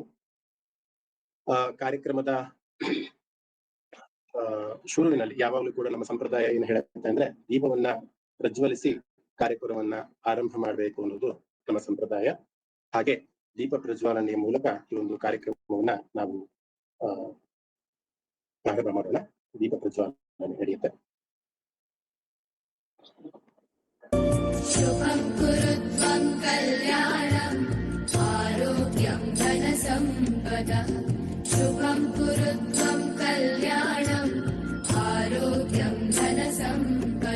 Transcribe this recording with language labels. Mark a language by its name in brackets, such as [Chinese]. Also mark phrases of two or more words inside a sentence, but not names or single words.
[Kannada] ಕಾರ್ಯಕ್ರಮದ ಶುರುವಿನಲ್ಲಿ ಯಾವಾಗಲೂ ಕೂಡ ನಮ್ಮ ಸಂಪ್ರದಾಯ ಏನ್ ಹೇಳುತ್ತೆ ಅಂದ್ರೆ ದೀಪವನ್ನ ಪ್ರಜ್ವಲಿಸಿ ಕಾರ್ಯಕ್ರಮವನ್ನ ಆರಂಭ ಮಾಡಬೇಕು ಅನ್ನೋದು ನಮ್ಮ ಸಂಪ್ರದಾಯ. ಹಾಗೆ ದೀಪ ಪ್ರಜ್ವಲನೆಯ ಮೂಲಕ ಈ ಒಂದು ಕಾರ್ಯಕ್ರಮವನ್ನ ನಾವು ಪ್ರಾರಂಭ ಮಾಡೋಣ. ದೀಪ ಪ್ರಜ್ವಲನೆ ನಡೆಯುತ್ತೆ. [Sanskrit] ಶುಭಂ ಕುರುತ್ವಂ ಕಲ್ಯಾಣಂ ಆರೋಗ್ಯಂ ಧನ ಸಂಪದ. ಶುಭಂ ಕುರುತ್ವಂ ಕಲ್ಯಾಣಂ ಆರೋಗ್ಯಂ ಧನ ಸಂಪದ.